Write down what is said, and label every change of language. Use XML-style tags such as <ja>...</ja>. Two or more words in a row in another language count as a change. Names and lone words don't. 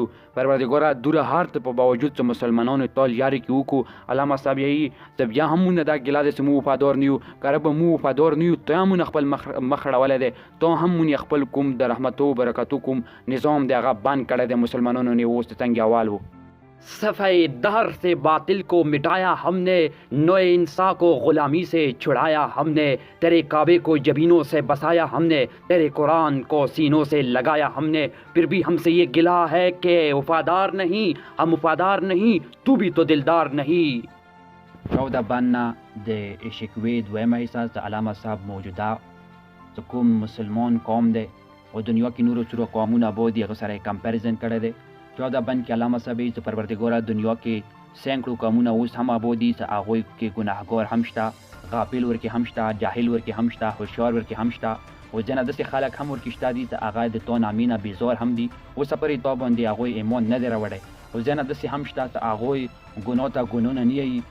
<ps>پروردګاره دوره هر څه په باوجود چې مسلمانانو طال یاري کې وکړو. علامه صاحب یې چې بیا هم مونږ دا ګیله دی چې مو وفادار نه یو، که به مو وفادار نه یو ته هم مونږ خپل مخ رړولی دی، ته هم مونږ خپل کوم د رحمتو برکتو کوم نظام دی هغه بند کړی دی مسلمانانو نه اوس د تنګ احوال و.</ps> <ur>صفحہ دہر سے باطل کو مٹایا ہم نے، نوع انسان کو غلامی سے چھڑایا ہم نے، تیرے کعبے کو جبینوں سے بسایا ہم نے، تیرے قرآن کو سینوں سے لگایا ہم نے، پھر بھی ہم سے یہ گلہ ہے کہ وفادار نہیں، ہم وفادار نہیں تو بھی تو دلدار نہیں.</ur> <ps>14 بنا د اشکوی دویمه حصہ د علامه صاحب موجوده چې کوم مسلمان قوم دی او دنیا کې نورو څورو قومونه به دي هغه سره یې کمپیریزن کړی دی. 14 بند کې علامه صاحب یې چې پروردګاره دنیا کې سینکړو قومونه اوس هم ابودي چې هغوی کې ګناهګار هم شته، غافل ورکې هم شته، جاهل ورکې هم شته، هوښیار ورکې هم شته، او ځینې داسې خلک هم ورکې شته دي چې هغه د تو نامې نه بیزار هم دي، اوس پرې تا باندې هغوی ایمان نه دی راوړی، او ځینې داسې هم شته چې هغوی ګناه ته ګناونه نه یي.</ps>